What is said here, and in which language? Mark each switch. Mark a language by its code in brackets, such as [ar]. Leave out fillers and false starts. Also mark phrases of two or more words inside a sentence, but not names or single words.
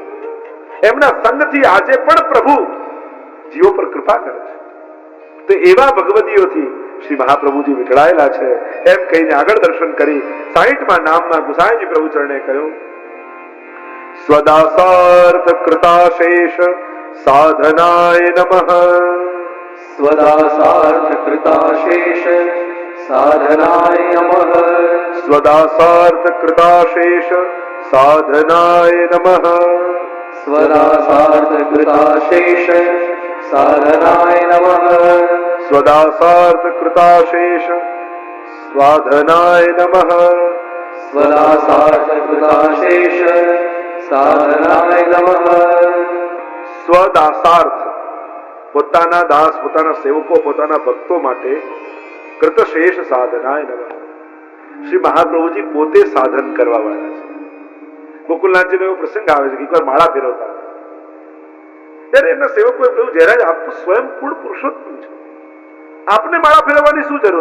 [gu] એમના સંગથી આજે પણ પ્રભુ જીવો પર કૃપા કરે છે. તો એવા ભગવતીઓથી શ્રી મહાપ્રભુજી વિખડાયેલા છે. એમ કહીને આગળ દર્શન કરી 60મા નામમાં ગુસાઈજી પ્રભુ ચરણે કહ્યું, [sa] સ્વદાસાર્થ કૃતાશેષ સાધનાય નમઃ. स्वदासार्थ कृताशेष साधनाय नमः. સ્વદાસાર્થ કૃતાશેષ સાધનાય નમઃ. स्वदासार्थ कृताशेष साधनाय नमः. સ્વદાસાર્થ કૃતાશેષ સ્વાધનાય નમઃ. स्वदासार्थ कृताशेष साधनाय नमः. [gu] સ્વદાસાર્થ પોતાના દાસ, પોતાના સેવકો, પોતાના ભક્તો માટે [sa] કૃતશેષ સાધનાય નમઃ. [gu] શ્રી મહાપ્રભુજી પોતે સાધન કરવા વાળા છે. ગોકુલનાથજીનો એવો પ્રસંગ આવે છે કે એકવાર માળા ફેરવતા ત્યારે એમના સેવકોએ કહ્યું, જયરાજ આપ તો સ્વયં પૂર્ણ પુરુષોત્તમ છો, આપને માળા ફેરવવાની શું જરૂર?